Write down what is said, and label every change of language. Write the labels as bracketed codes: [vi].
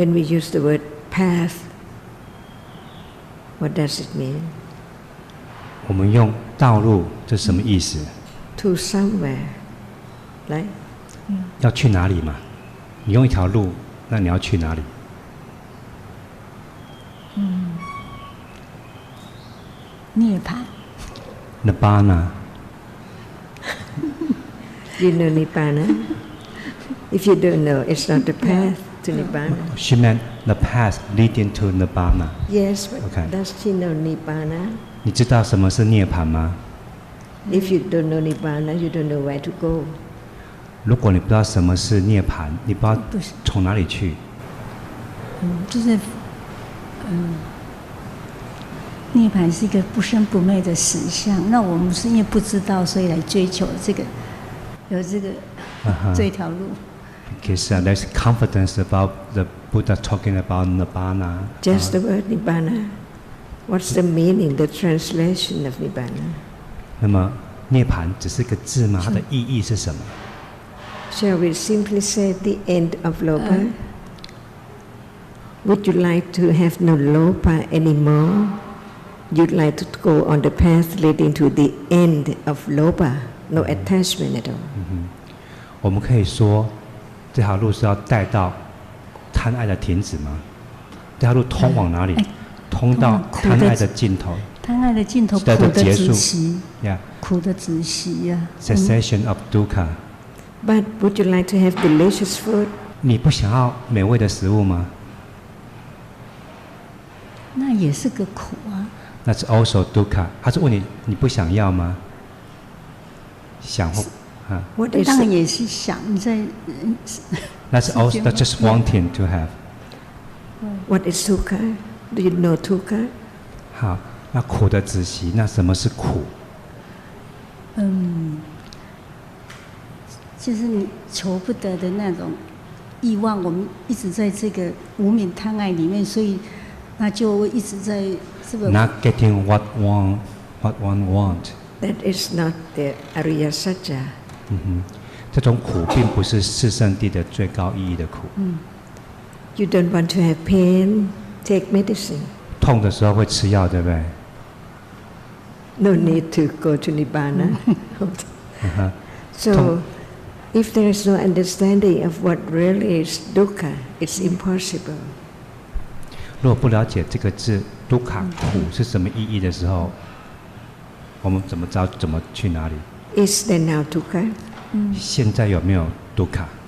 [en] ？When we use the word path, what does it mean? [zh] 我们用道路，这是什么意思 [en] ？To somewhere, right? [zh] 要去哪里嘛？你用一条路，那你要去哪里？涅槃。 [en] Nibbana. You know Nibbana? If you don't know, it's not the path to Nibbana. She meant the path leading to Nibbana. Yes, but Okay. does she know Nibbana? [zh] 你知道什么是涅槃吗？ [en] If you don't know Nibbana, you don't know where to go. [zh] 如果你不知道什么是涅槃，你不知道从哪里去。就是涅槃是一个不生不灭的实相。那我们是因为不知道，所以来追求这个，有这个这条路。 [en] Because there's confidence about the Buddha talking about Nibbana. Just the word Nibbana. What's the meaning, the translation of Nibbana? [zh] 那么涅槃只是个字吗？它的意义是什么？ [en] Shall we simply say the end of Lopa? Would you like to have no Lopa anymore? You'd like to go on the path leading to the end of Lopa, no attachment at all. [zh] 我们可以说，这条路是要带到贪爱的停止吗？这条路通往哪里？通到贪爱的尽头。贪爱的尽头，苦的止息。苦的止息呀。 [en] Cessation of dukkha. But would you like to have delicious food? [zh] 你不想要美味的食物吗？那也是个苦啊。 [en] That's also dukkha. [zh] 他是问你，你不想要吗？想或当然也是想你在。 [en] That's also that's just wanting to have. What is dukkha? Do you know dukkha? [zh] 好，那苦的止息，那什么是苦？就是你求不得的那种欲望，我们一直在这个无明贪爱里面，所以那就一直在这个。 [en] Not getting what one want. That is not the Ariya Satya. [zh] 这种苦并不是四圣谛的最高意义的苦。 [en] You don't want to have pain, take medicine. [zh] 痛的时候会吃药，对不对 [en] No need to go to Nibbana. So, if there is no understanding of what really is dukkha, it's impossible. [zh] 如果不了解这个字 dukkha 苦是什么意义的时候，我们怎么知道怎么去哪里 [en] Is there now dukkha? [zh] 现在有没有 dukkha?